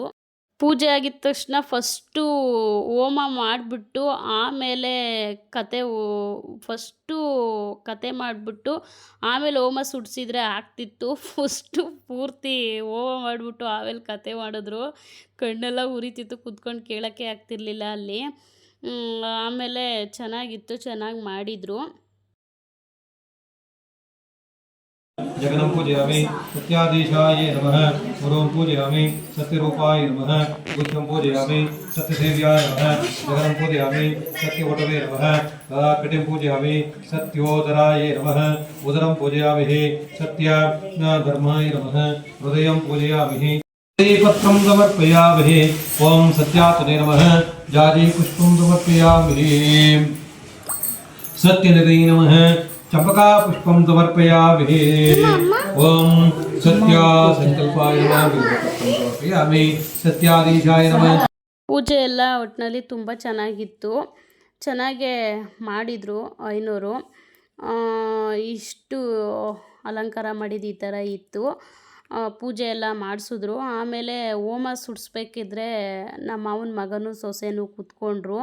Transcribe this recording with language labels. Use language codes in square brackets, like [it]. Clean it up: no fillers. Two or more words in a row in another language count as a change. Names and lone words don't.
[kn] ಪೂಜೆ ಆಗಿದ ತಕ್ಷಣ ಫಸ್ಟು ಹೋಮ ಮಾಡಿಬಿಟ್ಟು ಆಮೇಲೆ ಫಸ್ಟು ಕತೆ ಮಾಡಿಬಿಟ್ಟು ಆಮೇಲೆ ಹೋಮ ಸುಡಿಸಿದ್ರೆ ಆಗ್ತಿತ್ತು. ಫಸ್ಟು ಪೂರ್ತಿ ಹೋಮ ಮಾಡಿಬಿಟ್ಟು ಆಮೇಲೆ ಕತೆ ಮಾಡಿದ್ರು. ಕಣ್ಣೆಲ್ಲ ಉರಿತಿತ್ತು, ಕೂತ್ಕೊಂಡು ಕೇಳೋಕ್ಕೆ ಆಗ್ತಿರ್ಲಿಲ್ಲ ಅಲ್ಲಿ. ಆಮೇಲೆ ಚೆನ್ನಾಗಿತ್ತು, ಚೆನ್ನಾಗಿ ಮಾಡಿದರು. [sa] जगनं पूजयामि. सत्याधीशाय नमः. गुरुं पूजयामि. सत्यरूपाय नमः. बुद्धं पूजयामि. सत्यसेव्याय नमः. जगनं पूजयामि. सत्यवटवे नमः. कटिं पूजयामि. सत्योदराय नमः. उदरं पूजयामि. सत्यधर्माय नमः. हृदयं पूजयामि. पत्रं समर्पयामि. ओं सत्यात्मने नमः. जाजीपुष्पं समर्पयामि. सत्यनिधये नमः. चंपका पुष्पं समर्पयामि. ओम सत्या संकल्पाय नमः. समर्पयामि. सत्याधीशाय नमः. [kn] ಪೂಜೆ ಎಲ್ಲ ಒಟ್ಟಿನಲ್ಲಿ ತುಂಬ ಚೆನ್ನಾಗಿತ್ತು, ಚೆನ್ನಾಗೇ ಮಾಡಿದರು 500. ಇಷ್ಟು ಅಲಂಕಾರ ಮಾಡಿದ್ದು ಈ ಥರ ಇತ್ತು. ಪೂಜೆ ಎಲ್ಲ ಮಾಡಿಸಿದ್ರು. ಆಮೇಲೆ ಹೋಮ ಸುಡಿಸ್ಬೇಕಿದ್ರೆ ನಮ್ಮ ಮಾವನ ಮಗನೂ ಸೊಸೆನೂ ಕೂತ್ಕೊಂಡ್ರು.